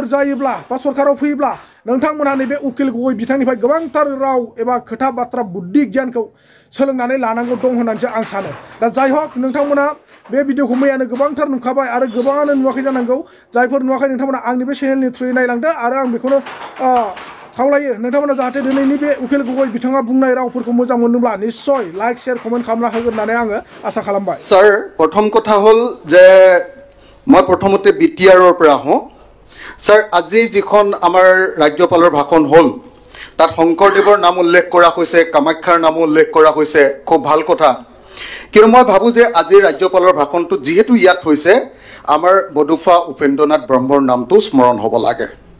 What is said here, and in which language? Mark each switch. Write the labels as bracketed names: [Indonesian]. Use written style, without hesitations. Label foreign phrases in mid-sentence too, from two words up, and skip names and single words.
[Bodo] जायोब्ला बा सरकाराव फैयोब्ला नोंथांमोनहा नैबे उकिल गगৈ बिथांनिफ्राय गोबांथार राव एबा खोथा बाथ्रा बुद्धि गियानखौ सोलोंनानै लानांगौ दं होननानैसो आं सानो दा जाय हक नोंथांमोना बे भिडिअखौ मैयानो गोबांथार नुखाबाय आरो गोबाङानो नुवाखै जानांगौ जायफोर नुवाखै नोंथांमोना आंनि बे चेनेलनि थ्रुयै नायलांदो आरो आं बेखौनो खावलायो नोंथांमोना जाहाथे दिनैनि बे उकिल गगৈ बिथाङा बुंनाय रावफोरखौ मोजां मोनोब्ला निश्चय [English] like share comment [Bodo] खालामना होगोन होननानै आङो आसा खालामबाय [Assamese] স্যার প্ৰথম কথা হ'ল যে মই প্ৰথমতে বিটিআৰৰ পৰা আহোঁ স্যাৰ আজি যিখন আমাৰ ৰাজ্যপালৰ ভাষণ হ'ল তাত শংকৰদেৱৰ নাম উল্লেখ কৰা হৈছে কামাখ্যাৰ নাম উল্লেখ কৰা হৈছে খুব ভাল কথা কিন্তু মই ভাবোঁ যে আজিৰ ৰাজ্যপালৰ ভাষণটো যিহেতু ইয়াত হৈছে আমাৰ বডুফা উপেন্দ্ৰনাথ ব্ৰহ্মৰ নামটো স্মৰণ হ'ব লাগে